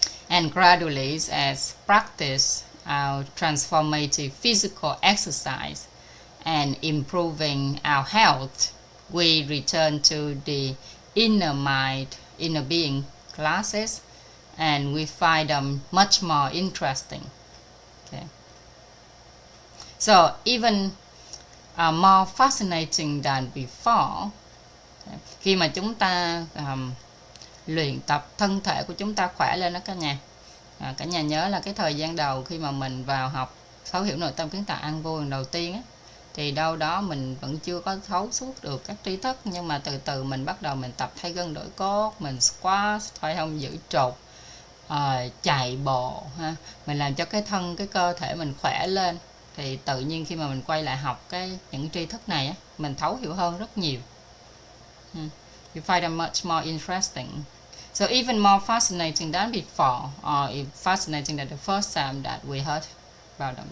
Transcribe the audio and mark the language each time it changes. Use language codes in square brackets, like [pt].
[en] And gradually, as practice our transformative physical exercise and improving our health, we return to the inner mind, inner being classes, and we find them much more interesting. Okay. So even more fascinating than before. [vi] Khi mà chúng ta luyện tập thân thể của chúng ta khỏe lên đó cả nhà. Cả nhà nhớ là cái thời gian đầu khi mà mình vào học thấu hiểu nội tâm kiến tạo an vui lần đầu tiên á, thì đâu đó mình vẫn chưa có thấu suốt được các tri thức, nhưng mà từ từ mình bắt đầu mình tập thay gân đổi cốt, mình squat, thoải hông giữ trục, chạy bộ ha, mình làm cho cái thân, cái cơ thể mình khỏe lên, thì tự nhiên khi mà mình quay lại học những tri thức này á, mình thấu hiểu hơn rất nhiều. [en] You find them much more interesting. So even more fascinating than before, or fascinating than the first time that we heard about them.